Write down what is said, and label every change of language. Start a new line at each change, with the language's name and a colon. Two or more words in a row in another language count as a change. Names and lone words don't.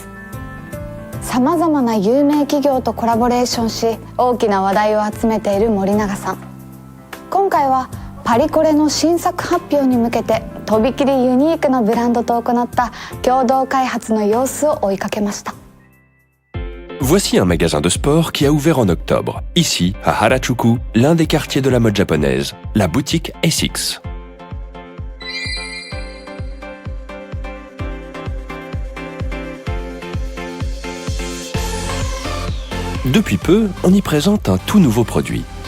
Japanese: さまざまな有名企業とコラボレーションし大きな話題を集めている森永さん。今回はパリコレの新作発表に向けてとびきりユニークなブランドと行った共同開発の様子を追いかけました。
French: Voici un magasin de sport qui a ouvert en octobre, ici à Harajuku, l'un des quartiers de la mode japonaise, la boutique Essex. Depuis peu, on y présente un tout nouveau produit.